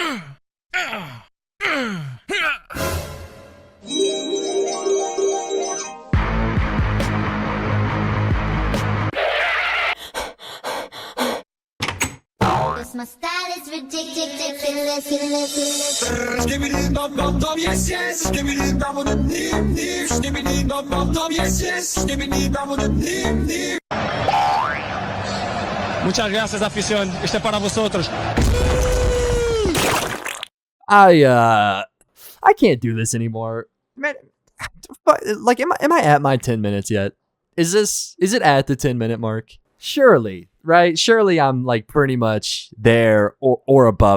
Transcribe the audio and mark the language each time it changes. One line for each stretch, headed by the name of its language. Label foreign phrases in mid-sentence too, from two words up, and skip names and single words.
English: My style is ridiculous. Skibbidi dum dum dum, yes yes. Skibbidi dum dum nim nim. Skibbidi dum dum dum, yes yes. Skibbidi dum dum nim nim.
Spanish: Muchas gracias, afición. Este para vosotros.
English: I can't do this anymore. Man, like, am I at my 10 minutes yet? Is it at the 10-minute mark? Surely right? Surely I'm like pretty much there or above.